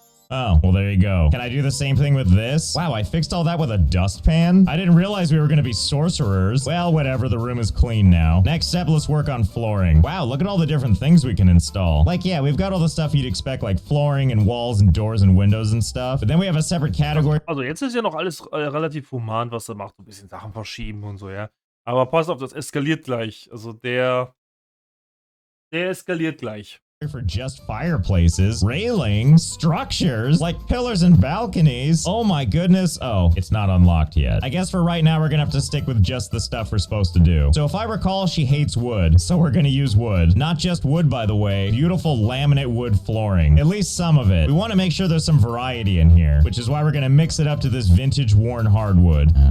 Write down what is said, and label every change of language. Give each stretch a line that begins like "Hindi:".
English: Oh, well, there you go. Can I do the same thing with this? Wow, I fixed all that with a dustpan? I didn't realize we were gonna be sorcerers. Well, whatever, the room is clean now. Next step, let's work on flooring. Wow, look at all the different things we can install. Like, yeah, we've got all the stuff you'd expect, like flooring and walls and doors and windows and stuff. But then we have a separate category.
German: Also, jetzt ist ja noch alles relativ human, was er macht. So ein bisschen Sachen verschieben und so, ja. Aber pass auf, das eskaliert gleich. Also, der eskaliert gleich.
English: For just fireplaces, railings, structures, like pillars and balconies. Oh my goodness. Oh, it's not unlocked yet. I guess for right now, we're gonna have to stick with just the stuff we're supposed to do. So if I recall, she hates wood, so we're gonna use wood. Not just wood, by the way, beautiful laminate wood flooring. At least some of it. We wanna make sure there's some variety in here, which is why we're gonna mix it up to this vintage worn hardwood.